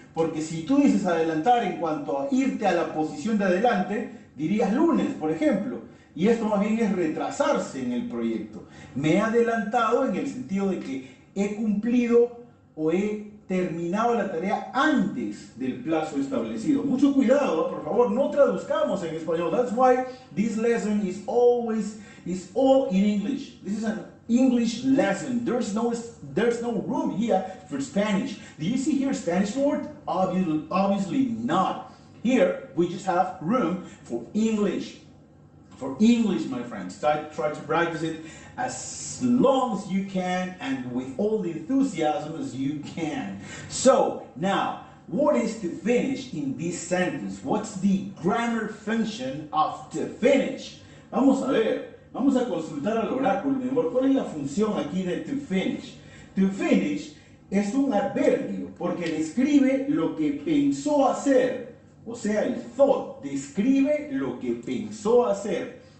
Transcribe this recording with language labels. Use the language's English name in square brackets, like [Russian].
[Spanish] Porque si tú dices adelantar en cuanto a irte a la posición de adelante, dirías lunes, por ejemplo. Y esto más bien es retrasarse en el proyecto. Me he adelantado en el sentido de que he cumplido o he terminado la tarea antes del plazo establecido. Mucho cuidado, por favor, no traduzcamos en español. [English] That's why this lesson is all in English. This is an English lesson. There's no room here for Spanish. Do you see here Spanish word? Obviously not. Here we just have room for English. For English, my friends. Try to practice it as long as you can and with all the enthusiasm as you can. So, now, what is to finish in this sentence? What's the grammar function of to finish? [Spanish] Vamos a ver. Vamos a consultar al oráculo, mi amor. ¿Cuál es la función aquí de to finish? To finish es un adverbio porque describe lo que pensó hacer. O sea, el thought describe lo que pensó hacer.